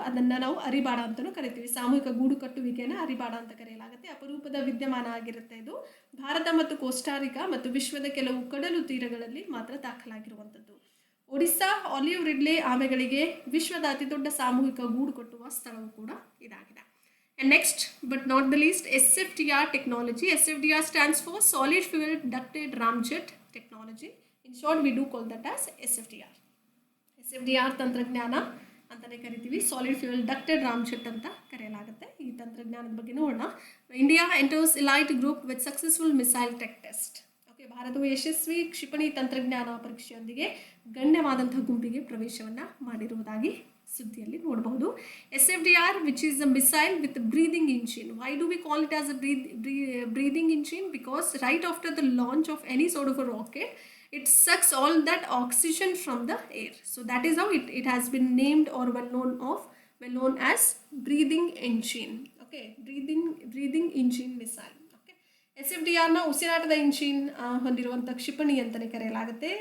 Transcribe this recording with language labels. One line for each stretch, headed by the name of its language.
Kannada: ಅದನ್ನು ನಾವು ಅರಿಬಾಡ ಅಂತಲೂ ಕರಿತೀವಿ. ಸಾಮೂಹಿಕ ಗೂಡು ಕಟ್ಟುವಿಕೆಯನ್ನು ಅರಿಬಾಡ ಅಂತ ಕರೆಯಲಾಗುತ್ತೆ. ಅಪರೂಪದ ವಿದ್ಯಮಾನ ಆಗಿರುತ್ತೆ. ಇದು ಭಾರತ ಮತ್ತು ಕೋಸ್ಟಾರಿಕಾ ಮತ್ತು ವಿಶ್ವದ ಕೆಲವು ಕಡಲು ತೀರಗಳಲ್ಲಿ ಮಾತ್ರ ದಾಖಲಾಗಿರುವಂಥದ್ದು. ಒಡಿಸ್ಸಾ ಆಲಿವ್ ರಿಡ್ಲೆ ಆಮೆಗಳಿಗೆ ವಿಶ್ವದ ಅತಿ ದೊಡ್ಡ ಸಾಮೂಹಿಕ ಗೂಡು ಕಟ್ಟುವ ಸ್ಥಳವೂ ಕೂಡ ಇದಾಗಿದೆ.
English: And next but not the least, SFDR technology. SFDR stands for solid fuel ducted ramjet technology. In short, we do call that as SFDR.
Kannada: SFDR ತಂತ್ರಜ್ಞಾನ ಅಂತಲೇ ಕರಿತೀವಿ. ಸಾಲಿಡ್ ಫ್ಯೂಯಲ್ ಡಕ್ಟೆಡ್ ರಾಮ್ಜೆಟ್ ಅಂತ ಕರೆಯಲಾಗುತ್ತೆ. ಈ ತಂತ್ರಜ್ಞಾನದ ಬಗ್ಗೆ ನೋಡೋಣ.
English: India enters elite group with successful missile tech test.
Kannada: Okay, ಭಾರತವು ಯಶಸ್ವಿ ಕ್ಷಿಪಣಿ ತಂತ್ರಜ್ಞಾನ ಪರೀಕ್ಷೆಯೊಂದಿಗೆ ಗಣ್ಯವಾದಂತಹ ಗುಂಪಿಗೆ ಪ್ರವೇಶವನ್ನು ಮಾಡಿರುವುದಾಗಿ ಸುದ್ದಿಯಲ್ಲಿ ನೋಡಬಹುದು.
English: SFDR, which is a missile with a breathing engine. Why do we call it as a breathing engine? Because right after the launch of any sort of a rocket, it sucks all that oxygen from the air. So that is how it has been named or well known as breathing engine. Okay, breathing engine missile.
Kannada: SFDRನ ಉಸಿರಾಟದ engine ಹೊಂದಿರುವಂಥ ಕ್ಷಿಪಣಿ ಅಂತಲೇ ಕರೆಯಲಾಗುತ್ತೆ.